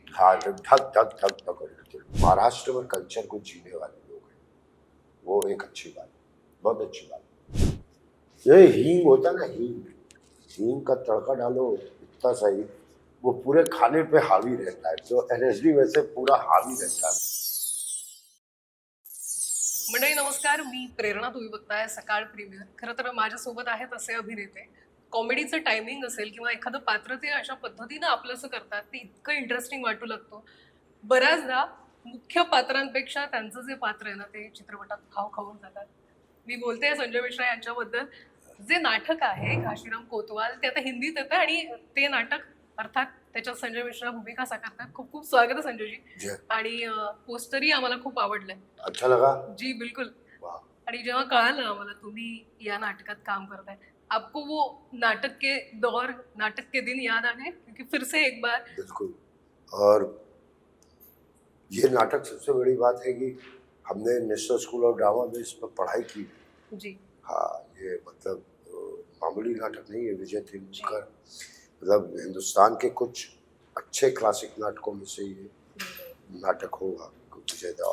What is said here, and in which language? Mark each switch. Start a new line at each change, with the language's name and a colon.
Hindi: हाँ, धक धक धक धक हो रही है। महाराष्ट्र में कल्चर को जीने वाले लोग हैं, वो एक अच्छी बात, बहुत अच्छी बात। ये हींग होता है ना, हींग का तड़का डालो इतना सही, वो पूरे खाने पे हावी रहता है। तो एनएसडी वैसे पूरा हावी रहता है।
Marathi: मंडळी नमस्कार, मी प्रेरणा. तुम्ही बघताय सकाळ प्रीमियर. खरं तर माझ्यासोबत आहेत असे अभिनेते, कॉमेडीचं टायमिंग असेल किंवा एखादं पात्र ते अशा पद्धतीनं आपलंसं करतात ते इतकं इंटरेस्टिंग वाटू लागतं. बऱ्याचदा मुख्य पात्रांपेक्षा त्यांचं जे पात्र आहे ना ते चित्रपटात खाव खाऊन जातात. मी बोलते संजय मिश्रा यांच्याबद्दल. जे नाटक आहे घाशीराम कोतवाल ते आता हिंदीत येतं आणि ते नाटक अर्थात त्याच्यात संजय मिश्रा भूमिका साकारतात. खूप खूप स्वागत आहे संजयजी. आणि पोस्टरही आम्हाला खूप आवडलंय.
Hindi: अच्छा लगा जी बिल्कुल.
Marathi: आणि जेव्हा कळालं आम्हाला तुम्ही या नाटकात काम करताय,
Hindi: आपको वो नाटक के दौर, नाटक के दिन याद आ गए? क्योंकि फिर से एक बार बिल्कुल। और ये नाटक सबसे बड़ी बात है कि हमने नेशनल स्कूल ऑफ ड्रामा में इस पर पढ़ाई की जी। हाँ, ये मतलब मामूली नाटक नहीं है। विजय तेंदुलकर मतलब हिंदुस्तान के कुछ अच्छे क्लासिक नाटकों में से ये नाटक होगा विजय दा।